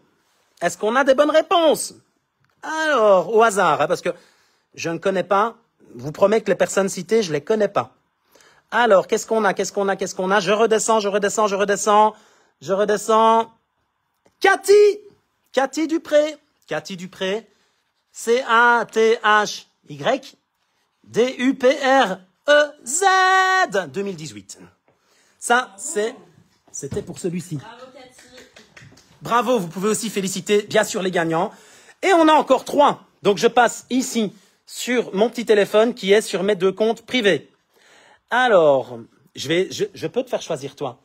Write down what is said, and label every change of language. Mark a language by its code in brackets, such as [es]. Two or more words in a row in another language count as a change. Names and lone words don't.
[fr] Est-ce qu'on a des bonnes réponses? Alors, au hasard, hein, parce que je ne connais pas. Je vous promets que les personnes citées, je ne les connais pas. Alors, qu'est-ce qu'on a? Je redescends. Cathy Dupré. C-A-T-H-Y-D-U-P-R-E-Z 2018. Ça, c'était pour celui-ci. Bravo Cathy. Bravo, vous pouvez aussi féliciter, bien sûr, les gagnants. Et on a encore 3. Donc, je passe ici sur mon petit téléphone qui est sur mes deux comptes privés. Alors, je peux te faire choisir toi.